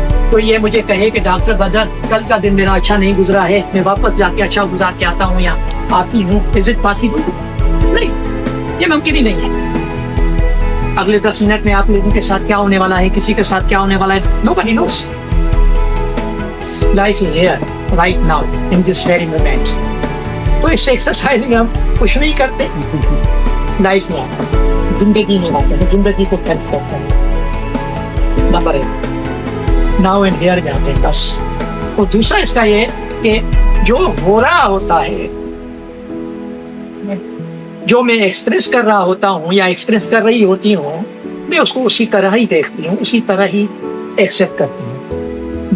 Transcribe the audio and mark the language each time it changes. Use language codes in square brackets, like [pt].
[ur] کوئی یہ مجھے کہے کہ ڈاکٹر بدر کل کا دن میرا اچھا نہیں گزرا ہے، میں واپس جا کے اچھا گزار کے آتا ہوں یا آتی ہوں، [en] Is it possible? [ur] نہیں، یہ ممکن ہی نہیں ہے. اگلے 10 منٹ میں آپ لوگوں کے ساتھ کیا ہونے والا ہے، کسی کے ساتھ کیا ہونے والا ہے، [en] nobody knows. Life is here right now in this very moment. [ur] تو اس ایکسرسائز میں ہم کچھ نہیں کرتے، لائف میں آتے ہیں، زندگی میں آتے ہیں، زندگی کو ٹچ کرتے ہیں. نمبر 1 [en] now and here [ur] میں آتے ہیں. بس. اور دوسرا اس کا یہ کہ جو ہو رہا ہوتا ہے، جو میں ایکسپریس کر رہا ہوتا ہوں یا ایکسپریس کر رہی ہوتی ہوں، میں اس کو اسی طرح ہی دیکھتی ہوں، اسی طرح ہی ایکسیپٹ کرتی ہوں.